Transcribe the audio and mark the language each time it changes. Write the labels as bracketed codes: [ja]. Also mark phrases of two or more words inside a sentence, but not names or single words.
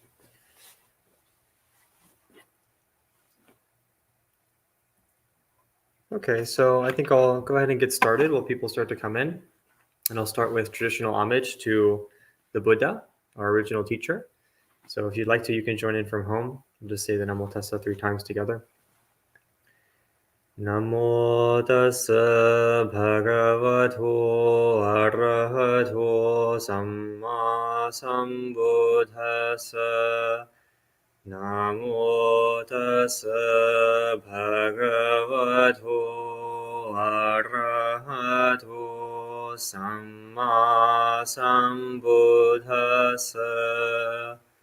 [en] Okay, so I think I'll go ahead and get started while people start to come in. And I'll start with traditional homage to the Buddha, our original teacher. So if you'd like to, you can join in from home. We'll just say the Namo Tassa 3 times together. [pi] Namo tassa bhagavato arahato samma sambuddhassa. Namo tassa bhagavato arahato samma sambuddhassa.